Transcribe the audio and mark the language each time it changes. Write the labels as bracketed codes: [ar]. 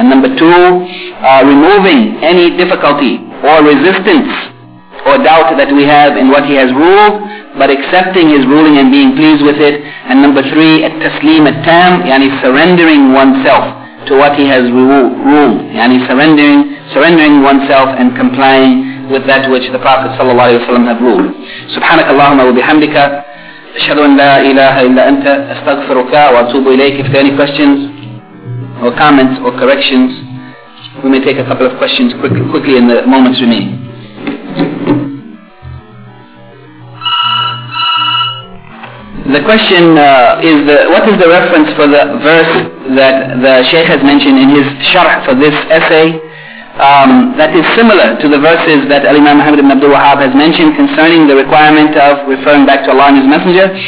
[en] And number two, removing any difficulty or resistance or doubt that we have in what he has ruled, but accepting his ruling and being pleased with it. And number three, at-tasleem at-tam, yani surrendering oneself to what he has ruled, yani surrendering oneself and complying with that which the Prophet ﷺ had ruled. [ar] Subhanaka Allahumma wa bihamdika. أشهد أن لا إله إلا أنت أستغفرك وأتوب إليك. [en] If there are any questions or comments or corrections, we may take a couple of questions quickly in the moments remaining. The question what is the reference for the verse that the Shaykh has mentioned in his sharh for this essay that is similar to the verses that Al-Imam Muhammad ibn Abdul Wahhab has mentioned concerning the requirement of referring back to Allah and His Messenger?